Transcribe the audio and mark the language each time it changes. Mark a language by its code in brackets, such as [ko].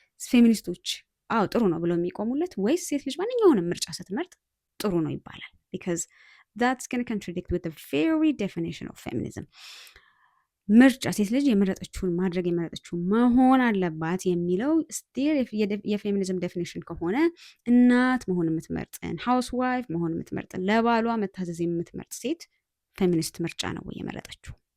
[am] ፌሚኒስቶች ጥሩ ነው ብለው የሚቆሙለት ወይስ ሴት ልጅ ማንኛውንም ምርጫ ስትመርጥ ጥሩ ነው ይባላል? [en] because that's going to contradict with the very definition of feminism. [am] ምርጫ ሴት ልጅ የመረጠችውን ማድረግ የመረጠችውን መሆን አለባት የሚለው ስቲል የፌሚኒዝም ዴፊኒሽን ከሆነ እናት መሆን የምትመርጥን ሃውስ ዋይፍ መሆን የምትመርጥን ለባሏ መታዘዝ የምትመርጥ ሴት ፌሚኒስት ምርጫ ነው ወይ የመረጠችው